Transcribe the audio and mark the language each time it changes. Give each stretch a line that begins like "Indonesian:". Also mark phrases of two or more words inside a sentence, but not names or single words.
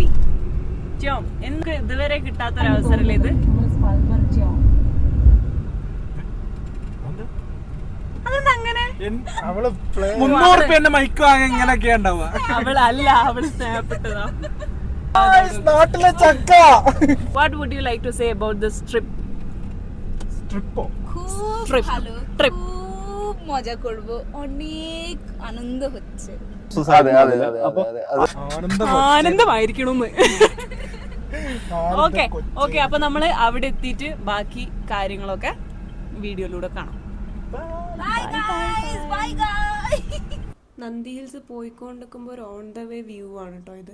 Malayalam: ടോം, എനിക്ക് ഇതുവരെ കിട്ടാത്തൊരവസരല്ലേ ഇത്? അതെന്താ അങ്ങനെ? 300 എന്റെ മൈക്ക് വാങ്ങാൻ ഇങ്ങനെയൊക്കെ ഉണ്ടാവുക. അവള് സ്നേഹപ്പെട്ടതാ. നാട്ടിലെ ചക്ക.
English: What would you like to say about this trip?
Bangla: খুব ভালো, খুব মজা করব, অনেক আনন্দ হচ্ছে.
Malayalam: ആനന്ദമായിരിക്കണമെന്ന്. ഓക്കെ അപ്പൊ നമ്മള് അവിടെ എത്തിയിട്ട് ബാക്കി കാര്യങ്ങളൊക്കെ വീഡിയോയിലൂടെ കാണാം. നന്ദി ഹിൽസ് പോയിക്കൊണ്ടിരിക്കുമ്പോൾ ഒരു
English: on the way view
Malayalam: ആണ് കേട്ടോ ഇത്.